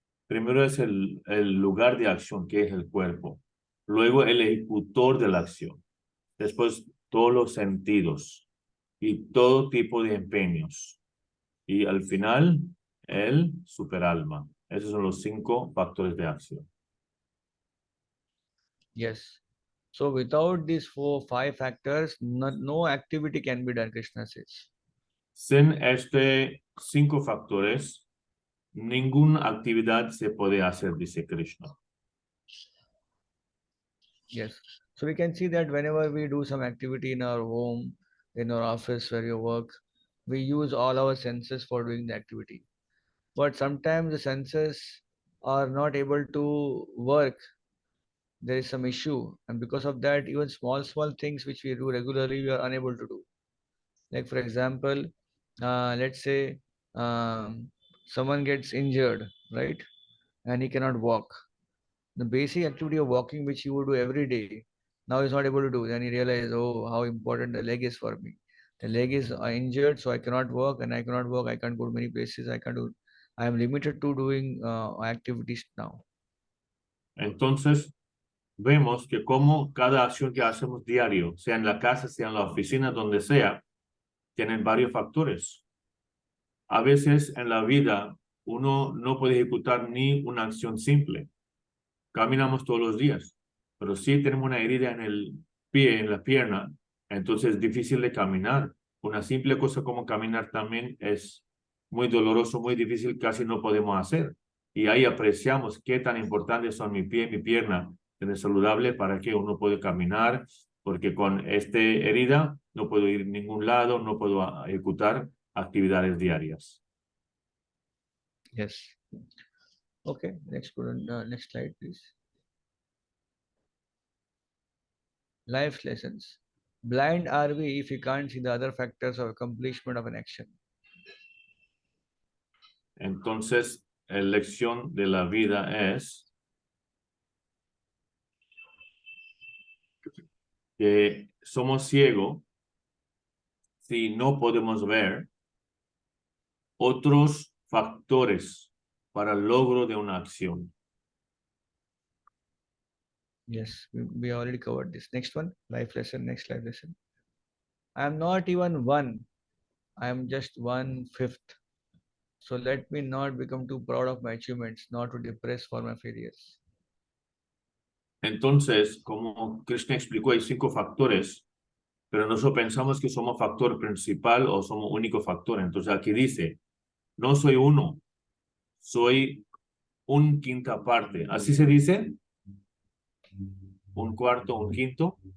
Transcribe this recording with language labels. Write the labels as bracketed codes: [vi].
[es] Primero es el lugar de acción, que es el cuerpo. Luego el ejecutor de la acción. Después todos los sentidos y todo tipo de empeños. Y al final el superalma. Esos son los 5 factores de acción. [en] Yes. So without these 5 factors, no activity can be done, Krishna says. [es] Sin este 5 factores, ninguna actividad se puede hacer, dice Krishna. [en] Yes. So we can see that whenever we do some activity in our home, in our office where you work, we use all our senses for doing the activity. But sometimes the senses are not able to work. There is some issue. And because of that, even small things which we do regularly, we are unable to do. Like for example, let's say someone gets injured, right? And he cannot walk. The basic activity of walking which he would do every day, now he's not able to do. Then he realizes, oh, how important the leg is for me. The leg is injured, so I cannot walk, and I cannot walk. I can't go to many places. I am limited to doing activities now. [es] Entonces, vemos que como cada acción que hacemos diario, sea en la casa, sea en la oficina, donde sea, tienen varios factores. A veces en la vida uno no puede ejecutar ni una acción simple. Caminamos todos los días, pero si tenemos una herida en el pie, en la pierna, entonces es difícil de caminar. Una simple cosa como caminar también es muy doloroso, muy difícil, casi no podemos hacer. Y ahí apreciamos qué tan importantes son mi pie y mi pierna, tener saludable para que uno pueda caminar, porque con esta herida no puedo ir a ningún lado, no puedo ejecutar actividades diarias. [en] Yes. Okay, next slide, please. Life lessons. Blind are we if we can't see the other factors of accomplishment of an action. [es] Entonces, la lección de la vida es que somos ciegos si no podemos ver otros factores para el logro de una acción. [en] Yes, we already covered this. Next one, life lesson, next life lesson. I am not even one. I am just 1/5. So let me not become too proud of my achievements, not to depress for my failures. [es] Entonces, como Krishna explicó, hay 5 factores, pero nosotros pensamos que somos factor principal o somos único factor. Entonces aquí dice, no soy uno, soy un quinta parte. ¿Así se dice? Un cuarto, un quinto.